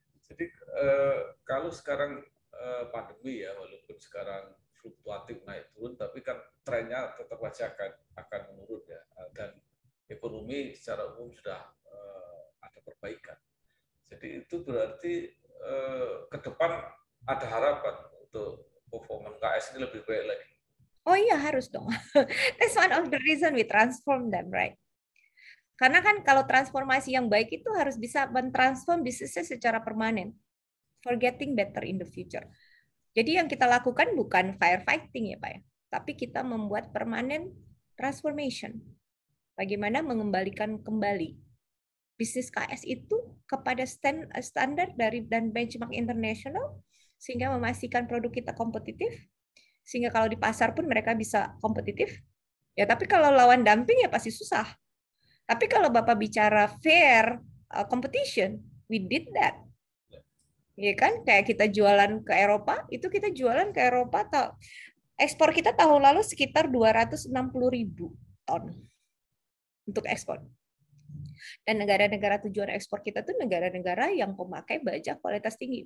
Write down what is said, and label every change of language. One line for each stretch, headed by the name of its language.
Indonesian: Jadi kalau sekarang pandemi ya, walaupun sekarang fluktuatif naik turun, tapi kan trennya tetap saja akan menurun ya, dan ekonomi secara umum sudah ada perbaikan. Jadi itu berarti ke depan ada harapan untuk performa KS ini lebih baik lagi. Oh iya, harus dong.
English: That's one of the reason we transform them, right?
Indonesian: Karena kan kalau transformasi yang baik itu harus bisa mentransform bisnisnya secara permanen.
English: for getting better in the future.
Indonesian: Jadi yang kita lakukan bukan firefighting ya Pak ya, tapi kita membuat permanent transformation. Bagaimana mengembalikan kembali bisnis KS itu kepada standar dari dan benchmark internasional, sehingga memastikan produk kita kompetitif, sehingga kalau di pasar pun mereka bisa kompetitif. Ya, tapi kalau lawan dumping ya pasti susah. Tapi kalau Bapak bicara
English: fair competition, we did that.
Indonesian: Ya kan, kayak kita jualan ke Eropa, itu kita jualan ke Eropa, ekspor kita tahun lalu sekitar 260.000 ton untuk ekspor. Dan negara-negara tujuan ekspor kita tuh negara-negara yang pemakai baja kualitas tinggi.